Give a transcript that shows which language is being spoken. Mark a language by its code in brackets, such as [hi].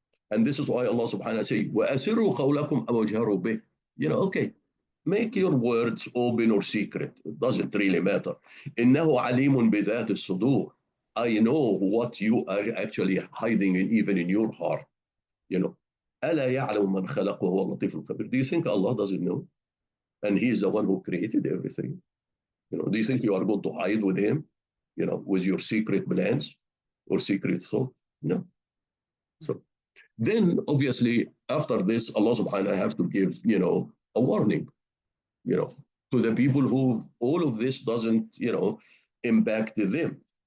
[en] And this is why Allah subhanahu wa ta'ala says, [ar] وَأَسِرُّوا قَوْلَكُمْ أَوْ جَهْرُوا بِهِ. [en] Okay, make your words open or secret. It doesn't really matter. [ar] إِنَّهُ عَلِيمٌ بِذَاتِ الصُّدُورِ. [en] I know what you are actually hiding in, even in your heart. [ar] أَلَا يَعْلَمُ مَنْ خَلَقَ وَهُوَ اللَّطِيفُ الْخَبِيرُ. [en] Do you think Allah doesn't know? And He's the one who created everything. Do you think you are going to hide with Him, with your secret plans or secret thought? No. So then obviously after this, Allah subhanahu wa ta'ala have to give, a warning, to the people who all of this doesn't, impact them.